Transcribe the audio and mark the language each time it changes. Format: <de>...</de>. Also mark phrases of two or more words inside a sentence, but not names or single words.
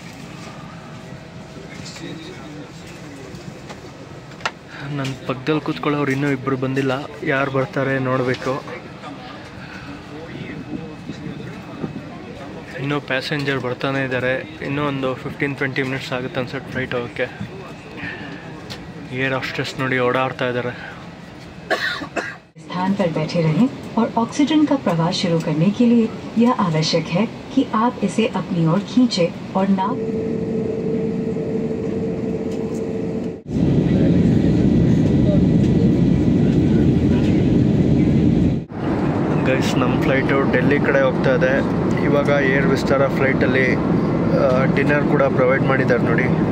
<kn>ನನ್ನ ಪಕ್ಕದಲ್ಲಿ ಕೂತ್ಕೊಳ್ಳೋರು ಇನ್ನೂ ಇಬ್ಬರು ಬಂದಿಲ್ಲ. ಯಾರು ಬರ್ತಾರೆ ನೋಡಬೇಕು. ಇನ್ನೂ ಪ್ಯಾಸೆಂಜರ್ ಬರ್ತಾನೆ ಇದ್ದಾರೆ. ಇನ್ನೂ ಒಂದು 15-20 ಮಿನಿಟ್ಸ್ ಆಗುತ್ತೆ ಅನ್ಸುತ್ತೆ ಫ್ಲೈಟ್ ಹೋಗೋಕ್ಕೆ.</kn> <en>air hostess</en> <kn>ನೋಡಿ ಓಡಾಡ್ತಾ ಇದ್ದಾರೆ.</kn> <hi>स्थान पर बैठे रहें और ऑक्सीजन का प्रवाह शुरू करने के लिए यह आवश्यक है कि आप इसे अपनी ओर खींचें और नाक।</hi> <kn>ಗೈಸ್, ನಮ್ಮ ಫ್ಲೈಟು ಡೆಲ್ಲಿ ಕಡೆ ಹೋಗ್ತಾ ಇದೆ. ಇವಾಗ ಏರ್ ವಿಸ್ತಾರ ಫ್ಲೈಟಲ್ಲಿ ಡಿನ್ನರ್ ಕೂಡ ಪ್ರೊವೈಡ್ ಮಾಡಿದ್ದಾರೆ ನೋಡಿ.</kn>